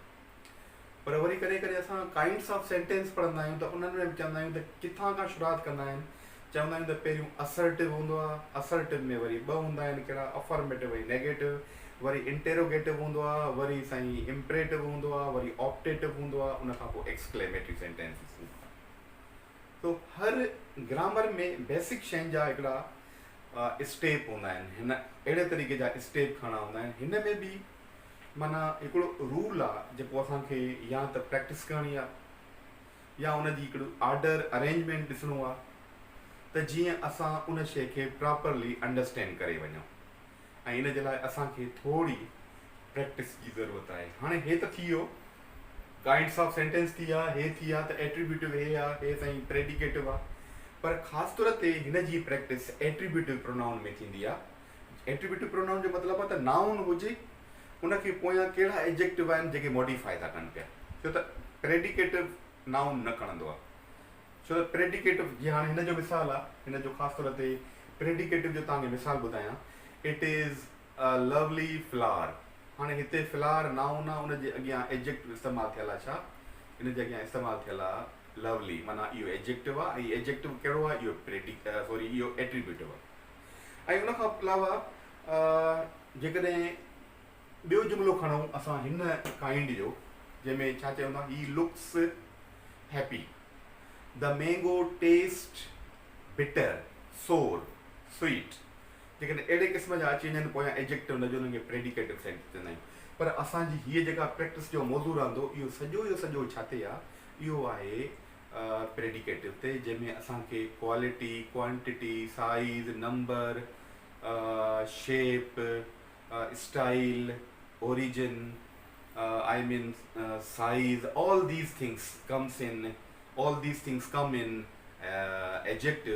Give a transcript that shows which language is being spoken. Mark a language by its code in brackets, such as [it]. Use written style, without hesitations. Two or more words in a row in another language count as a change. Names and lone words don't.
[sd] पर वरी कॾहिं कॾहिं असां [en] kinds of sentence [sd] पढ़ंदा आहियूं त उन्हनि में बि चवंदा आहियूं त किथां खां शुरूआति कंदा आहिनि. चवंदा आहियूं त पहिरियों असर्टिव हूंदो आहे, असर्टिव में वरी 2 हूंदा आहिनि कहिड़ा, अफर्मेटिव ऐं नेगेटिव, वरी इंटेरोगेटिव हूंदो आहे, वरी साईं इम्परेटिव हूंदो आहे, वरी ऑप्टेटिव हूंदो आहे, उन खां पोइ [en] exclamatory sentences. [sd] तो हर ग्रामर में बेसिक शयुनि जा हिकिड़ा स्टेप हूंदा आहिनि. हिन अहिड़े तरीक़े जा स्टेप खणा हूंदा आहिनि. हिन में बि माना हिकिड़ो रूल आहे जेको असांखे या त प्रैक्टिस करणी आहे या उनजी हिकिड़ो [en] order arrangement [sd] ॾिसणो आहे त जीअं असां उन शइ खे [en] properly understand [sd] करे वञूं ऐं इन जे लाइ असांखे थोरी प्रैक्टिस जी ज़रूरत आहे। हाणे हे त थी वियो [en] kinds of sentence [sd] थी विया, हे थी विया त एट्रीब्यूटिव हे आहे, हे साईं प्रेडिकेटिव आहे। पर ख़ासि तौर ते हिन जी प्रैक्टिस [en] attributive pronoun [sd] में थींदी आहे। [en] attributive pronoun [sd] जो मतिलबु आहे त नाउन हुजे उनखे पोयां कहिड़ा एडजेक्टिव आहिनि जेके मॉडिफाई था कनि पिया, छो त [en] predicative noun [sd] न खणंदो आहे। छो त प्रेडिकेटिव जीअं हाणे हिन जो मिसाल आहे, हिन जो ख़ासि तौर ते प्रेडिकेटिव जो तव्हांखे मिसाल ॿुधायां, [en] It is a lovely flower. [sd] हाणे हिते [en] flower noun [sd] आहे, उनजे अॻियां एडजेक्टिव इस्तेमालु थियल आहे। छा हिन जे अॻियां इस्तेमालु थियल आहे लवली, माना इहो एडजेक्टिव आहे ऐं एडजेक्टिव कहिड़ो आहे, इहो इहो एट्रीब्यूटिव आहे। ऐं उनखां अलावा जेकॾहिं ॿियो जुमिलो खणूं असां हिन काइंड जो, जंहिंमें छा चवंदा, [en] He looks happy, the mango taste bitter, sour, sweet. [sd] जेकॾहिं अहिड़े क़िस्म जा अची वञनि पोयां एडजेक्टिव हुनजो, हुनखे [en] predicative sentence [sd] चवंदा आहियूं। पर असांजी हीअ जेका प्रैक्टिस जो मौज़ू रहंदो, इहो सॼो जो सॼो छा ते आहे, इहो आहे प्रेडिकेटिव ते, जंहिंमें असांखे [en] quality, quantity, size, number, shape, style, origin, I mean size, all these things come in adjective.